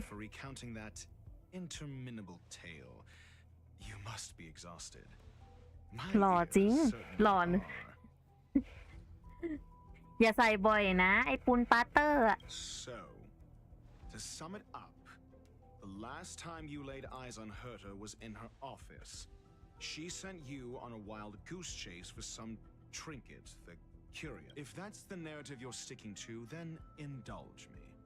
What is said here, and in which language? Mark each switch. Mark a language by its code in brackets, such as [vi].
[en] For recounting that interminable tale, you must be exhausted. [th] หล่อจริงหล่ออย่าใส่บ่อยนะไอ้ปูนปาเตอร์อะ [en] So, to sum it up, the last time you laid eyes on Herta was in her office. She sent you on a wild goose chase for some trinket, the curious. If that's the narrative you're sticking to, then indulge me.